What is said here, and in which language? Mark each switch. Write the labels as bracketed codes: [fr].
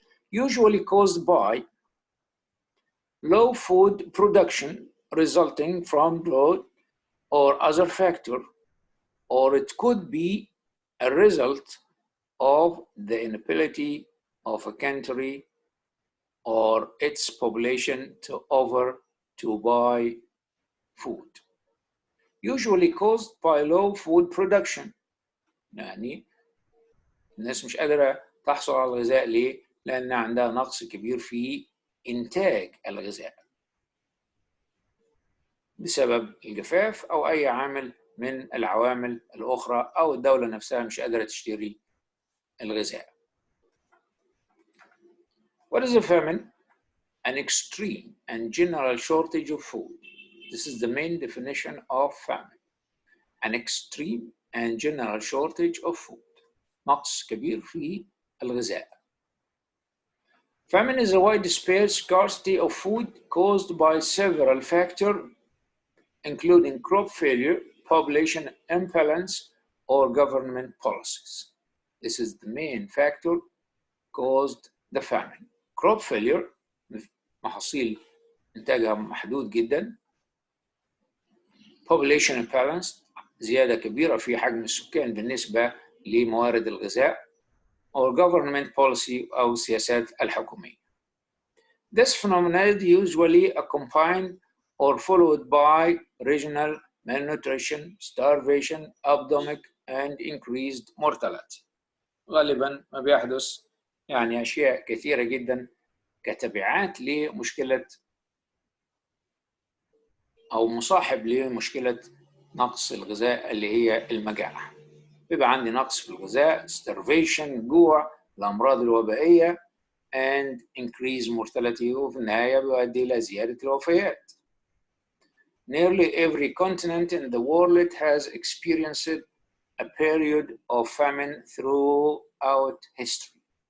[en] Usually caused by low food production resulting from drought or other factor, or it could be a result of the inability of a country or its population to buy food. Usually caused by low food production، [ar] يعني الناس مش قادرة تحصل على الغذاء. ليه؟ لأن عندها نقص كبير في إنتاج الغذاء بسبب الجفاف أو أي عامل من العوامل الأخرى، أو الدولة نفسها مش قادرة تشتري الغذاء. [en] What is a famine? An extreme and general shortage of food. This is the main definition of famine. An extreme and general shortage of food. [ar] نقص كبير في الغذاء. [en] Famine is a widespread scarcity of food caused by several factors, including crop failure, population imbalance, or government policies. This is the main factor caused the famine. Crop failure، [ar] محاصيل إنتاجها محدود جدا. [en] Population imbalance، [ar] زيادة كبيرة في حجم السكان بالنسبة لموارد الغذاء. [en] or government policy [ar] أو السياسات الحكومية. [en] This phenomenon is usually accompanied or followed by regional malnutrition, starvation, epidemic, and increased mortality. [ar] غالبا ما بيحدث يعني أشياء كثيرة جدا كتبعات لمشكلة أو مصاحب لمشكلة نقص الغذاء اللي هي المجاعة. بيبقى عندي نقص في الغذاء، starvation، جوع، الأمراض الوبائية، [en] and increased mortality، [ar] وفي النهاية بيؤدي إلى زيادة الوفيات. [en] Nearly every continent in the world has experienced a period of famine throughout history.